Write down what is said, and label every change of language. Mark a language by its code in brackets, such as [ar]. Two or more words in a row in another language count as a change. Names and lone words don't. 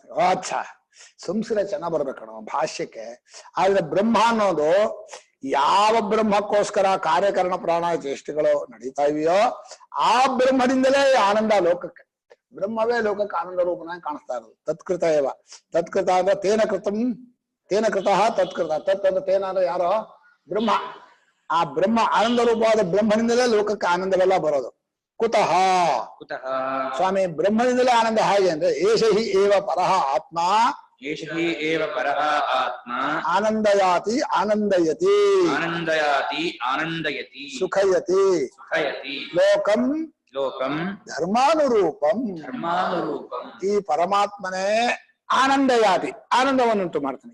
[kn] ಅಚ್ಚಾ, ಸಂಸ್ಕೃತ ಚೆನ್ನಾಗ್ ಬರ್ಬೇಕಣ ಭಾಷ್ಯಕ್ಕೆ. ಆದ್ರೆ ಬ್ರಹ್ಮ ಅನ್ನೋದು ಯಾವ ಬ್ರಹ್ಮಕ್ಕೋಸ್ಕರ ಕಾರ್ಯಕರಣ ಪ್ರಾಣ ಚೇಷ್ಟೆಗಳು ನಡೀತಾ ಇವೆಯೋ ಆ ಬ್ರಹ್ಮದಿಂದಲೇ ಆನಂದ ಲೋಕಕ್ಕೆ. ಬ್ರಹ್ಮವೇ ಲೋಕಕ್ಕೆ ಆನಂದ ರೂಪನಾಗಿ ಕಾಣಿಸ್ತಾ ಇರೋದು. [sa] ತತ್ಕೃತ ಏವ. ತತ್ಕೃತ ಅಂದ್ರೆ ತೇನ ಕೃತಂ, ತೇನ ಕೃತಃ ತತ್ಕೃತ. [kn] ತತ್ ಅಂದ್ರೆ ತೇನ ಅಂದ್ರೆ ಯಾರೋ ಬ್ರಹ್ಮ. ಆ ಬ್ರಹ್ಮ ಆನಂದ ರೂಪವಾದ ಬ್ರಹ್ಮನಿಂದಲೇ ಲೋಕಕ್ಕೆ ಆನಂದವೆಲ್ಲ ಬರೋದು. ಕುತಃ ಸ್ವಾಮಿ ಬ್ರಹ್ಮದಿಂದಲೇ ಆನಂದ. ಹೇಗೆ ಅಂದ್ರೆ [sa] ಏಷ ಹಿ ಏವ ಪರಃ ಆತ್ಮ, ಏಷ ಹಿ ಏವ ಪರಃ ಆತ್ಮ ಆನಂದಯಾತಿ ಆನಂದಯತಿ, ಆನಂದಯಾತಿ ಆನಂದಯತಿ, ಸುಖಯತಿ ಸುಖಯತಿ, ಲೋಕಂ ಲೋಕಂ ಧರ್ಮಾನುರೂಪಂ. ಧರ್ಮಾನುರೂಪಂ. [kn] ಈ ಪರಮಾತ್ಮನೇ ಆನಂದಯಾತಿ, ಆನಂದವನ್ನುಂಟು ಮಾಡ್ತಾನೆ.